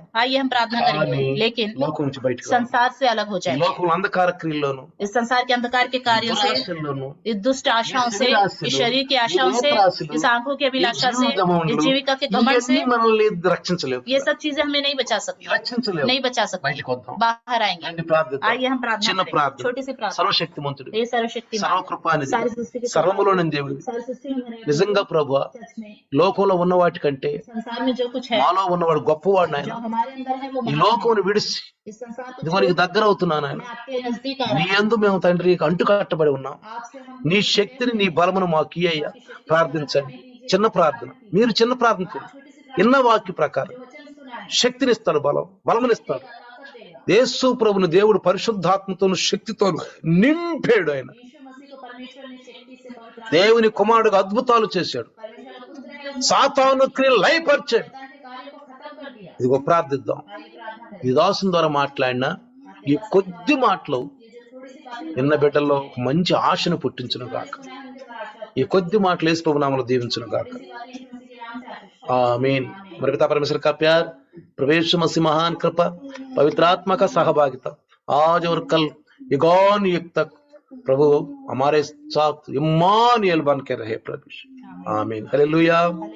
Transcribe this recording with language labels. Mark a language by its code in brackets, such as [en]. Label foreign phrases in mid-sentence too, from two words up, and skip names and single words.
[hi] आइए हम प्रार्थना [te] కానీ [hi] करेंगे, लेकिन [te] లోకం నుంచి బయటకు రావాలి. [hi] संसार से अलग हो [te] ఈ [hi] जाए। [te] లోకం అంధకార క్రియల్లోను, [hi] इस संसार के अंधकार के कार्यों से, [te] దురాశల్లోను, [hi] इस दुष्ट आशाओं से, इस शरीर की आशाओं से, इस आंखों की अभिलाषा से, इस जीविका के घमंड से, [te] ఇవన్నీ మనల్ని రక్షించలేవు, [hi] ये सब चीजें हमें नहीं बचा सकती, [te] రక్షించలేవు. [hi] नहीं बचा सकती। [te] బయటకు వద్దాం. [hi] बाहर आएंगे। [te] రండి ప్రార్థిద్దాం. [hi] आइए हम प्रार्थना [te] చిన్న [hi] करें, [te] ప్రార్థన. [hi] छोटी सी प्रार्थना। [te] సర్వశక్తిమంతుడు, [hi] ये सर्वशक्तिमान, [te] సర్వకృపానిధి, [hi] सारी सृष्टि के [te] సర్వములోని దేవుడు, [hi] सारी सृष्टि में बने [te] నిజంగా ప్రభువా [hi] सच में [te] లోకంలో ఉన్న వాటికంటే [hi] संसार में जो कुछ है, [te] మాలో ఉన్నవాడు గొప్పవాడు నాయన. [hi] जो हमारे अंदर है वो [te] ఈ [hi] महान है। [te] లోకమును విడిచి [hi] इस संसार को [te] ఇదిగో నీకు దగ్గర అవుతున్నాను ఆయన. [hi] मैं आपके नजदीक आ [te] నీ [hi] रहा हूँ। [te] యందు మేము తండ్రి అంటు కట్టబడి ఉన్నాం. [hi] आपसे हम [te] నీ శక్తిని నీ బలమును మాకు ఇయ్యయ్యా. ప్రార్థించండి. చిన్న ప్రార్థన, మీరు చిన్న ప్రార్థన చేయండి. ఇన్న వాక్య ప్రకారం [hi] वचन सुना है, [te] శక్తినిస్తాడు, బలమునిస్తాడు. [hi] ताकत देगा। [te] యేసు ప్రభుని దేవుడు పరిశుద్ధాత్మతోను శక్తితోను నింపాడు. ఆయన [hi] यीशु मसीह को परमेश्वर ने शक्ति से पवित्र [te] దేవుని కుమారుడుగా అద్భుతాలు చేశాడు. [hi] परमेश्वर का पुत्र है, उसने [te] సాతాను క్రియలు లయపరిచాడు. [hi] शैतान के कार्य को खत्म कर दिया। [te] ఇదిగో ప్రార్థిద్దాం. [hi] आइए प्रार्थना करें। [te] ఈ దాసుని ద్వారా మాట్లాడిన ఈ కొద్ది మాటలు [hi] ये जो थोड़ी सी बातें [te] నిన్న బిడ్డల్లో ఒక మంచి ఆశను పుట్టించును గాక. [hi] सुना है, उनके पर आशा [te] ఈ కొద్ది మాటలు యేసు ప్రభు నామములో దీవించును గాక. [hi] थोड़ी सी बातें यीशु मसीह के नाम से आशीष। आमीन. मेरे पिता परमेश्वर का प्यार, प्रभु यीशु मसीह महान कृपा, पवित्र आत्मा का सहभागिता आज और कल युगान युग तक प्रभु हमारे साथ इम्मानुएल बन के रहे प्रभु. आमीन. हालेलुया,